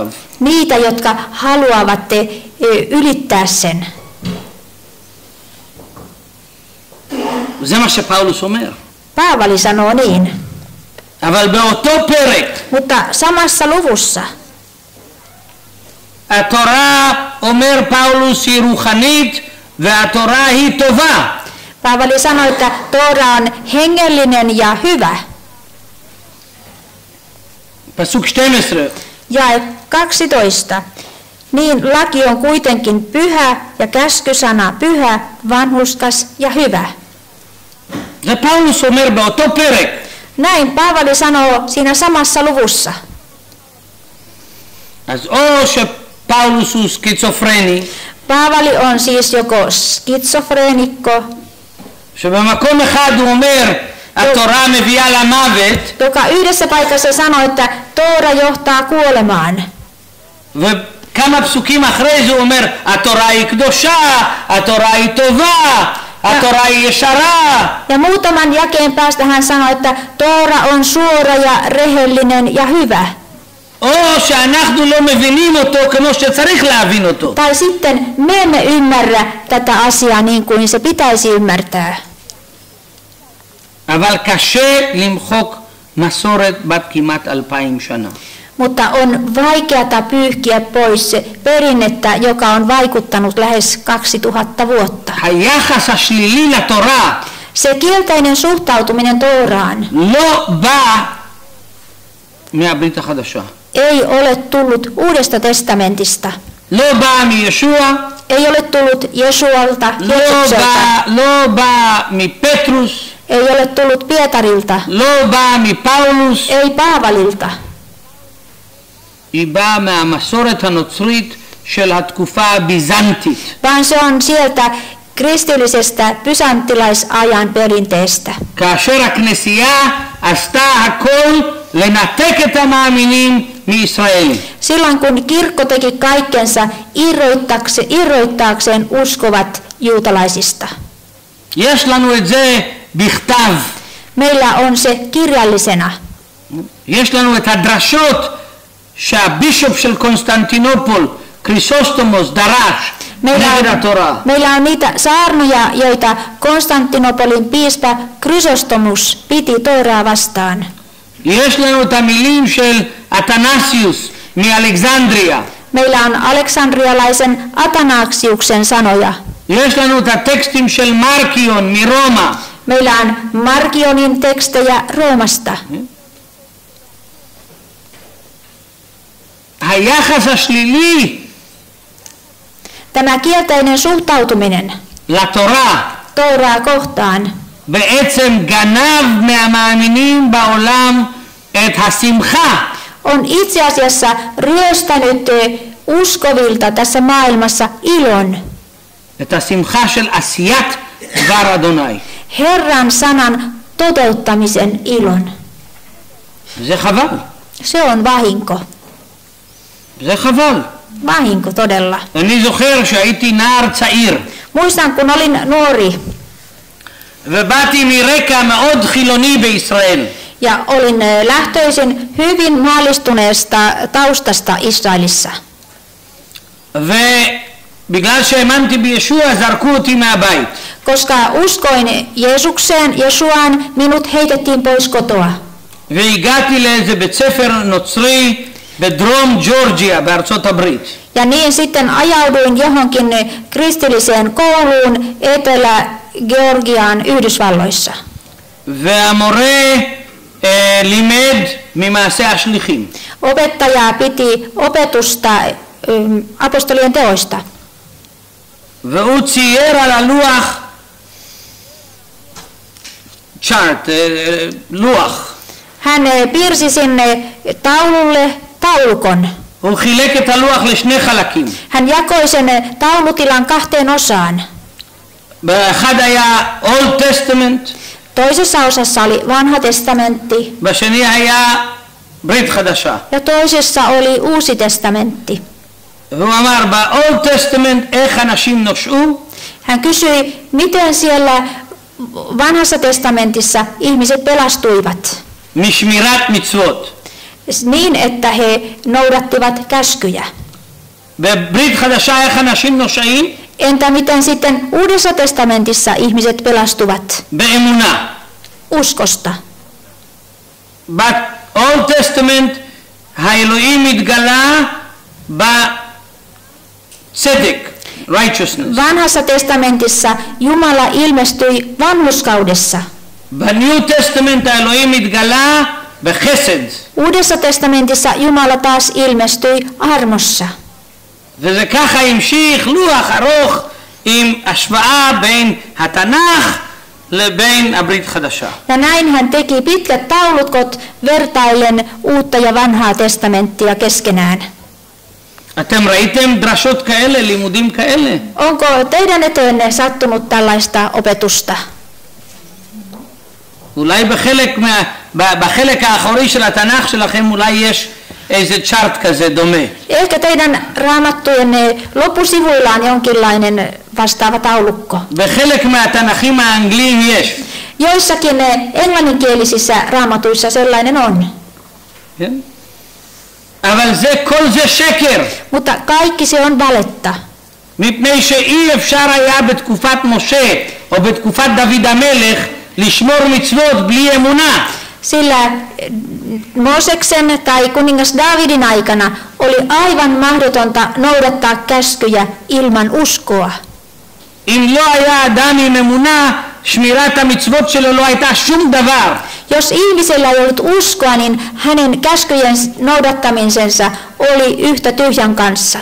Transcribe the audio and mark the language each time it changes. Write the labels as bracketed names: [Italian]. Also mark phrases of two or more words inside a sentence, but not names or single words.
[Finnish] niitä, jotka haluavat ylittää sen. [Hebrew] זה מה שפאולוס אומר. [Finnish] Paavali sanoo niin, [Hebrew] אבל באותו פרק [Finnish] mutta samassa luvussa [Hebrew] התורה אומר פאולוס היא רוחנית והתורה היא טובה. [Finnish] Paavali sanoi, että Toora on hengellinen ja hyvä. [Hebrew] פסוק 12. [Finnish] Jae 12. Niin laki on kuitenkin pyhä ja käskysana pyhä, vanhurskas ja hyvä. [Hebrew] זה פאולוס אומר באותו פרק. [Finnish] Näin Paavali sanoo siinä samassa luvussa. [Hebrew] אז או פאולוס הוא סקיצופרני, [Finnish] Paavali on siis joko skitsofreenikko, [Hebrew] שבמקום אחד הוא אומר, התורה מביאה למוות, [Finnish] joka yhdessä paikassa sanoo, että Toora johtaa kuolemaan. [Hebrew] וכמה פסוקים אחרי זה הוא אומר, התורה היא קדושה, התורה היא טובה, התורה היא ישרה. [Finnish] Ja muutaman jakeen päästä hän sanoi, että Toora on suora ja rehellinen ja hyvä. [Hebrew] או שאנחנו לא מבינים אותו כמו שצריך להבין אותו. [Finnish] Tai sitten me emme ymmärrä tätä asiaa niin kuin se pitäisi ymmärtää. [Hebrew] אבל קשה למחוק מסורת בת כמעט 2000 שנה. [Finnish] Mutta on vaikeata pyyhkiä pois se perinnettä, joka on vaikuttanut lähes 2000 vuotta. [Hebrew] היחס השלילי לתורה [Finnish] Se kielteinen suhtautuminen Tooraan [Hebrew] לא בא מהברית החדשה. [Finnish] ei ole tullut Uudesta testamentista. [Hebrew] לא בא מישוע, [Finnish] Ei ole tullut Jesualta, [Hebrew] לא [Finnish] Jeesukselta. [Hebrew] בא מפטרוס, [Finnish] Ei ole tullut Pietarilta. [Hebrew] לא בא מפאולוס, [Finnish] Ei Paavalilta. [Hebrew] היא באה מהמסורת הנוצרית של התקופה הביזנטית. [Finnish] Vaan se on sieltä kristillisestä bysanttilaisajan perinteestä. [Hebrew] כאשר הכנסייה עשתה הכל לנתק את המאמינים מישראל. [Finnish] Silloin kun kirkko teki kaikkensa irroittaakseen uskovat juutalaisista. [Hebrew] יש לנו את זה בכתב. [Finnish] Meillä on se kirjallisena. [Hebrew] יש לנו את הדרשות שהבישופ של קונסטנטינופול, קריסוסטומוס, דרש נגד התורה. [Finnish] Meillä on niitä saarnoja, joita Konstantinopolin piispa Chrysostomus piti Tooraa vastaan. [Hebrew] יש לנו את המילים של אתנסיוס מאלכסנדריה. [Finnish] Meillä on aleksandrialaisen Atanaksiuksen sanoja. [Hebrew] יש לנו את הטקסטים של מרקיון מרומא. [Finnish] Meillä on Markionin tekstejä Roomasta. [Hebrew] היחס השלילי [Finnish] Tämä kielteinen suhtautuminen [Hebrew] לתורה [Finnish] Tooraa kohtaan [Hebrew] בעצם גנב מהמאמינים בעולם את השמחה. [Finnish] on itse asiassa ryöstänyt uskovilta tässä maailmassa ilon. [Hebrew] את השמחה של עשיית דבר אדוני. [Finnish] Herran sanan toteuttamisen ilon. [Hebrew] זה חבל. [Finnish] Se on vahinko. [Hebrew] זה חבל. [Finnish] Vahinko todella. [Hebrew] אני זוכר שהייתי נער צעיר [Finnish] Muistan, kun olin nuori [Hebrew] ובאתי מרקע מאוד חילוני בישראל. [Finnish] ja olin lähtöisin hyvin maallistuneesta taustasta Israelissa. [Hebrew] ובגלל שהאמנתי בישוע זרקו אותי מהבית. [Finnish] Koska uskoin Jeesukseen, Jesuaan, minut heitettiin pois kotoa. [Hebrew] והגעתי לאיזה בית ספר נוצרי בדרום ג'ורג'יה בארצות הברית. [Finnish] Ja niin sitten ajauduin johonkin kristilliseen kouluun Etelä-Georgiaan Yhdysvalloissa. [Hebrew] והמורה לימד ממעשה השליחים. [Finnish] Opettaja piti opetusta apostolien teoista. [Hebrew] והוא צייר על הלוח צ'ארט, לוח. [Finnish] Hän piirsi sinne taululle taulukon. [Hebrew] הוא חילק את הלוח לשני חלקים. [Finnish] Hän jakoi sen taulutilan 2 osaan. [Hebrew] באחד היה [English] Old Testament, [Finnish] Toisessa osassa oli Vanha testamentti [Hebrew] בשני היה ברית חדשה. [Finnish] ja toisessa oli Uusi testamentti. [Hebrew] והוא אמר, ב- [English] Old Testament [Hebrew] איך אנשים נושעו, [Finnish] Hän kysyi, miten siellä Vanhassa testamentissa ihmiset pelastuivat. [Hebrew] משמירת מצוות. [Finnish] Niin, että he noudattivat käskyjä. [Hebrew] בברית חדשה איך אנשים נושעים? [Finnish] Entä miten sitten Uudessa testamentissa ihmiset pelastuvat? [Hebrew] באמונה. [Finnish] Uskosta. [Hebrew] ב- [English] Old Testament [Hebrew] האלוהים התגלה בצדק, righteousness. [Finnish] Vanhassa testamentissa Jumala ilmestyi vanhurskaudessa. [Hebrew] ב- [English] New Testament [Hebrew] האלוהים התגלה בחסד. [Finnish] Uudessa testamentissa Jumala taas ilmestyi armossa. [Hebrew] וזה ככה המשיך לוח ארוך עם השוואה בין התנ"ך לבין הברית חדשה. [Finnish] Ja näin hän teki pitkät taulukot vertaillen uutta ja vanhaa testamenttia keskenään. [Hebrew] אתם ראיתם דרשות כאלה, לימודים כאלה? [Finnish] Onko teidän eteenne sattunut tällaista opetusta? [Hebrew] אולי בחלק האחורי של התנ"ך שלכם אולי יש איזה צ'ארט כזה דומה. [Finnish] Ehkä teidän raamattujenne loppusivuilla on jonkinlainen vastaava taulukko. [Hebrew] בחלק מהתנ"כים האנגליים יש. [Finnish] Joissakin englanninkielisissä raamatuissa sellainen on. [Hebrew] כן? אבל כל זה שקר. [Finnish] Mutta kaikki se on valetta. [Hebrew] מפני שאי אפשר היה בתקופת משה או בתקופת דוד המלך לשמור מצוות בלי אמונה. [Finnish] Sillä Mooseksen tai kuningas Davidin aikana oli aivan mahdotonta noudattaa käskyjä ilman uskoa. [Hebrew] אם לא היה אדם עם אמונה, שמירת המצוות שלו לא הייתה שום דבר. [Finnish] Jos ihmisellä ei ollut uskoa, niin hänen käskyjen noudattamisensa oli yhtä tyhjän kanssa.